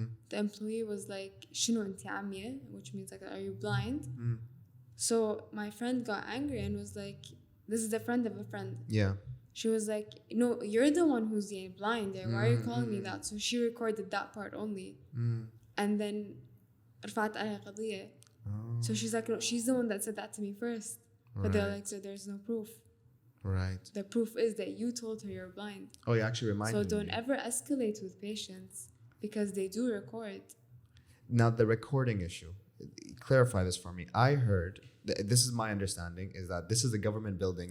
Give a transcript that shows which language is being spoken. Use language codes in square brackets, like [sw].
[en] The employee was like, [ar] "Shino inti amye," [en] which means like, "Are you blind?" So my friend got angry and was like, "This is a friend of a friend." Yeah. She was like, "No, you're the one who's blind. Why are you calling me that?" So she recorded that part only. And then [ar] رفعت عليها قضية. [en] So she's like, "No, she's the one that said that to me first." But they're like, "So there's no proof." Right. The proof is that you told her you're blind. Oh, you actually reminded me. So don't ever escalate with patients because they do record. Now, the recording issue. Clarify this for me. I heard, this is my understanding, is that this is a government building.